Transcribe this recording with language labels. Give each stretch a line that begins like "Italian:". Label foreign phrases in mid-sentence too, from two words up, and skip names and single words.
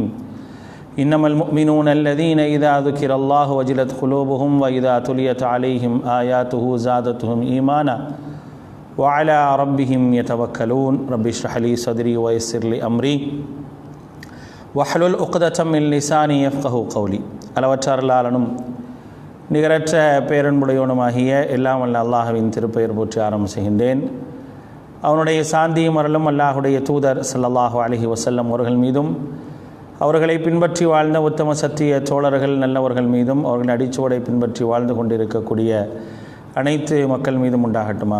Arabic: إنما المؤمنون الذين إذا ذكر الله وجلت قلوبهم وإذا تليت عليهم آياته زادتهم إيمانا وعلى ربهم يتوكلون. رب اشرح لي صدري ويسر لي أمري واحلل عقدة من لساني يفقهوا قولي.
Tamil: அளவற்ற அருளாளனும் நிகரற்ற பேரன்புடையவனுமாகிய எல்லாம் வல்ல அல்லாஹ்வின் திருப்பெயர் போற்றி ஆரம்பம் செய்கின்றேன். அவனுடைய சாந்தியும் அருளும் அல்லாஹுடைய தூதர்
Arabic: صلى الله عليه وسلم
Tamil: அவர்கள் மீதும் அவர்களை பின்பற்றி வாழ்ந்த உத்தம சத்திய தோழர்கள் நல்லவர்கள் மீதும் அவர்களின் அடிச்சுவடை பின்பற்றி வாழ்ந்து கொண்டிருக்கக்கூடிய அனைத்து மக்கள் மீதும் உண்டாகட்டுமாக.